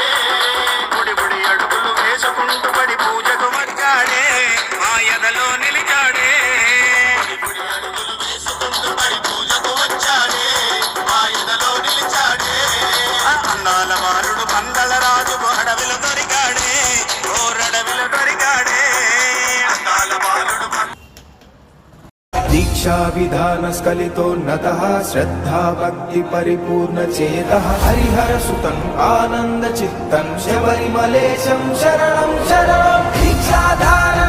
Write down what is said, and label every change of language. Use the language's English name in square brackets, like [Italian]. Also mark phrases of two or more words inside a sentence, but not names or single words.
[Telugu] బుడి బుడి అడుగులు వేసుకుంటూ పడి పూజకు వచ్చాడే మా ఎదలో నిలిచాడే గుడి అడుగులు వేసుకుంటూ పడి పూజకు వచ్చాడే మా ఎదలో నిలిచాడే అందాల బాలుడు పందల రాజుకు అడవిలో దొరికాడే ఓరడవిలో దొరికాడే అందాల బాలుడు [Sanskrit] दीक्षा विधान स्खलितोन्नतः श्रद्धा भक्ति परिपूर्ण चेतः हरिहर सुतं आनंद चित्तं शबरिमलेशं शरणं शरणं दीक्षाधारी